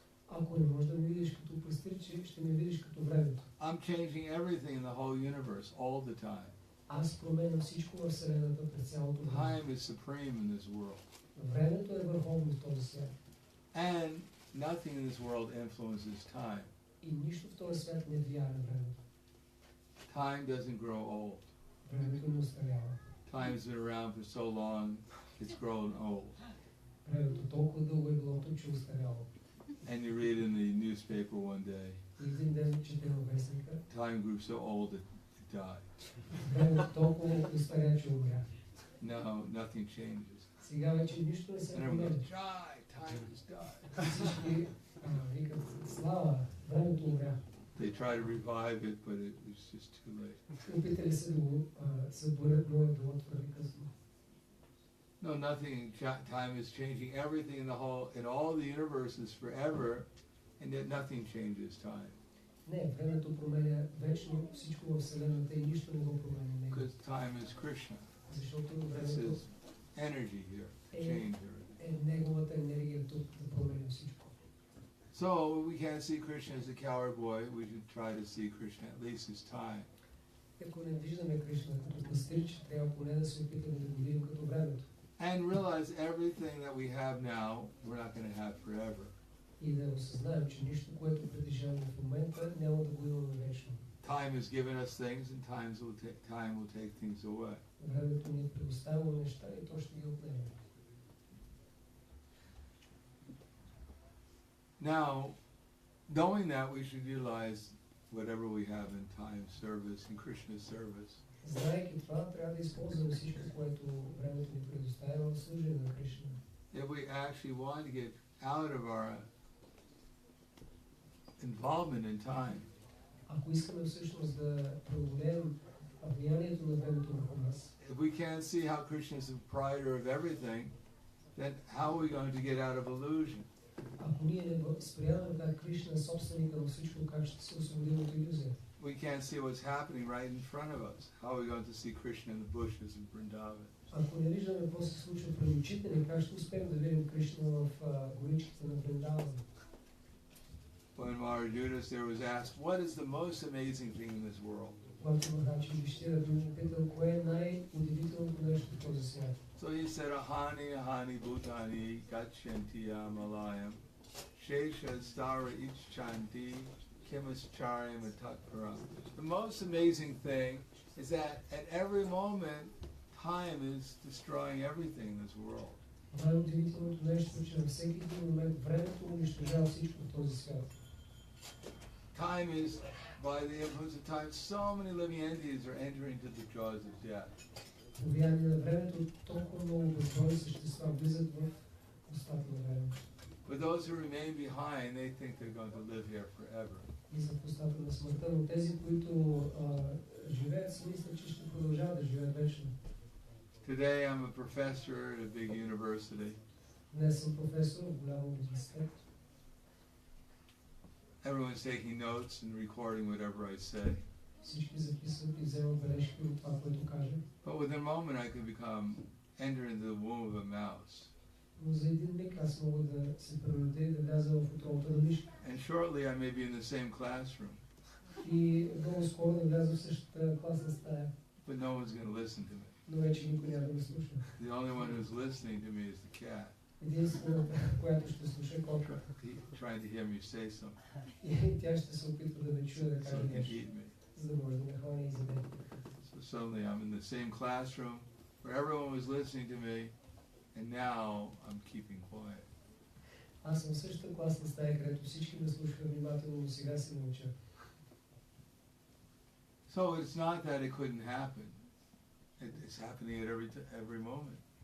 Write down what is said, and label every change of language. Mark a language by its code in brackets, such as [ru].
[bg] Ако не можеш да ме видиш като пастир, ще ме видиш като времето. [en] I'm changing everything in the whole universe all the time. [bg] Аз променям всичко във Вселената през цялото време. [en] Time is supreme in this world. [bg] Времето е върховно в този свят. [en] And nothing in this world influences time. [bg] И нищо в този свят не влияе на времето. [en] Time doesn't grow old. [bg] Времето не остарява. [en] Time's been around for so long, it's grown old. [bg] Времето толкова дълго е било, че остаряло. [en] And you read in the newspaper one day, [bg] И един ден четем във вестника. [en] time grew so old it died. [bg] Времето толкова остаря, че умря. [en] No, nothing changes. [bg] Сега вече нищо не се [en] And everyone [bg] променя. [en] goes, time has died. [bg] Всички викат, слава, времето умря. [en] They try to revive it, but it's just too late. [bg] Опитали се да го съборят, но е било твърде късно. [en] No, nothing. Time is changing everything in all the universes forever, and yet nothing changes time. [bg] Не, времето променя вечно всичко във Вселената и нищо не го променя него. [en] Because time is Krishna. [bg] Защото [en] This [bg] времето [en] is energy here, change everything. [bg] е неговата енергия тук да променя всичко. [en] So we can't see Krishna as a coward boy. We should try to see Krishna at least as time. [bg] Ако не виждаме Кришна като пастир, че трябва поне да се опитаме да го видим като времето. [en] And realize everything that we have now, we're not going to have forever. [bg] И да осъзнаем, че нищо, което притежаваме в момента, няма да го имаме вечно. [en] Time has given us things, and time will take things away. [bg] Времето ни е предоставило неща и то ще ги отнеме. [en] Now, knowing that, we should utilize whatever we have in time service, in Krishna's service. [bg] Знаейки това, трябва да използваме всичко, което времето ни предоставя в служение на Кришна. [en] If we actually want to get out of our involvement in time, [bg] Ако искаме всъщност да преодолеем влиянието на времето върху нас, [en] if we can't see how Krishna is the proprietor of everything, then how are we going to get out of illusion? [bg] ако ние не възприемаме как Кришна е собственика на всичко, как ще се освободим от иллюзия? [en] we can't see what's happening right in front of us. How are we going to see Krishna in the bushes in Vrindavan? [bg] Ако не виждаме какво се случва пред очите ни, как ще успеем да видим Кришна в горичките на Вриндаван? [en] When Maharjudas there was asked, what is the most amazing thing in this world? [bg] Когато Махарадж Юдхиштира бил питал, кое е най-удивителното нещо в този свят? [en] So he said, [sa] ahani ahani bhutani gachanti amalayam shesha stara icchanti kimascharya matatparam. [en] The most amazing thing is that at every moment time is destroying everything in this world. [bg] Най-удивителното нещо, че на всеки един момент времето унищожава всичко в този свят. [en] Time is, by the influence of time, so many living entities are entering into the jaws of death. [bg] По влияние на времето толкова много безбройни същества влизат в устата на времето. [en] But those who remain behind, they think they're going to live here forever. [bg] И за устата на смъртта, но тези, които живеят, си мислят, че ще продължават да живеят вечно. [en] Today I'm a professor at a big university. [bg] Днес съм професор в голям университет. [en] Everyone's taking notes and recording whatever I say. [bg] Всички записват и вземат бележки от това, което кажа. [en] But within a moment I can enter into the womb of a mouse. [bg] Но за един миг аз мога да се превърна и да вляза в утробата на мишка. [en] And shortly I may be in the same classroom. [bg] И много скоро да вляза в същата класна стая. [en] But no one's going to listen to me. [bg] Но вече никой няма да ме слуша. [en] The only one who's listening to me is the cat. [bg] Единствената, която ще слуша котка. [en] Trying to hear me say something. [bg] И тя ще се опитва да ме чуе да [en] So [bg] каже [en] it can [bg] нещо, [en] eat me. [bg] за да може да ме хване и изяде. [en] So suddenly I'm in the same classroom where everyone was listening to me, and now I'm keeping quiet. [bg] Аз съм в същата класна стая, където всички ме слушаха внимателно, но сега се мълча. [en] So it's not that it couldn't happen. It's happening at every moment.